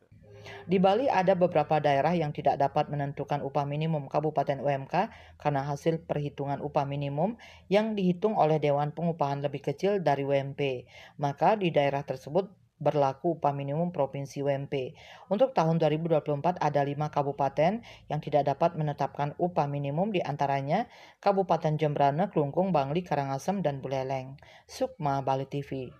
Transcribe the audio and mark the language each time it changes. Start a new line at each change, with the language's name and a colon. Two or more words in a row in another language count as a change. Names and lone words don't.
Indonesian: Di Bali ada beberapa daerah yang tidak dapat menentukan upah minimum Kabupaten UMK karena hasil perhitungan upah minimum yang dihitung oleh Dewan Pengupahan lebih kecil dari UMP. Maka di daerah tersebut berlaku upah minimum provinsi UMP. Untuk tahun 2024 ada 5 kabupaten yang tidak dapat menetapkan upah minimum, di antaranya Kabupaten Jembrana, Klungkung, Bangli, Karangasem, dan Buleleng. Sukma, Bali TV.